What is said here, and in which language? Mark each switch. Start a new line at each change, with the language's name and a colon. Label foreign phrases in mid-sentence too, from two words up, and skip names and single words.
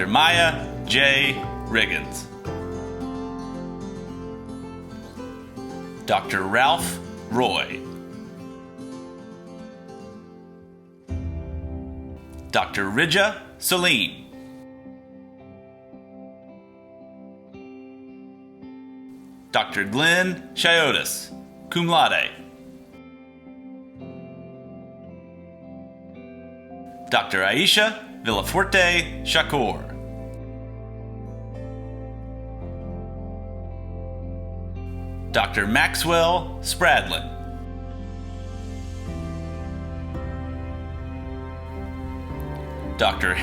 English: Maya J. Riggins. Dr. Ralph Roy. Dr. Rija Salim. Dr. Glenn Chiotis, cum laude. Dr. Aisha Villafuerte Shakur. Dr. Maxwell Spradlin. Dr.